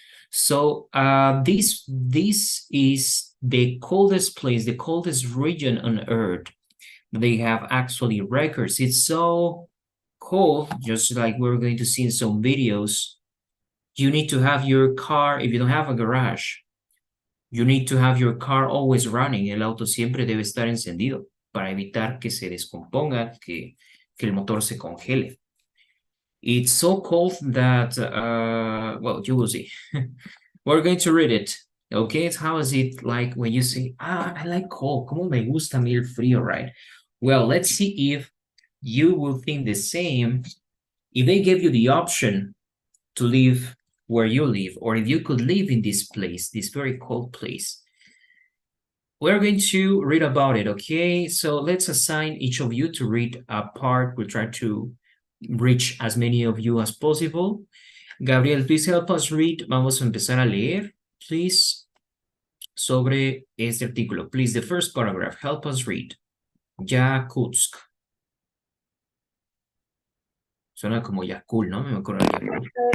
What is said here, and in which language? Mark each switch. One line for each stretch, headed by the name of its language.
English: So this is the coldest place, the coldest region on Earth. They have actually records. It's so cold, just like we're going to see in some videos. You need to have your car, if you don't have a garage, you need to have your car always running.
Spanish: El auto siempre debe estar encendido para evitar que se descomponga, que el motor se congele.
English: It's so cold that, well, you will see. We're going to read it. Okay, how is it like when you say, I like cold,
Spanish: como me gusta a mí el frío,
English: right? Well, let's see if you will think the same. If they gave you the option to live where you live, or if you could live in this place, this very cold place. We're going to read about it, okay? So let's assign each of you to read a part. We'll try to reach as many of you as possible. Gabriel, please help us read.
Spanish: Vamos a empezar a leer, please, sobre este artículo.
English: Please, the first paragraph, help us read. Yakutsk.
Spanish: Suena como Yakul, ¿no? Me acuerdo de Yakul.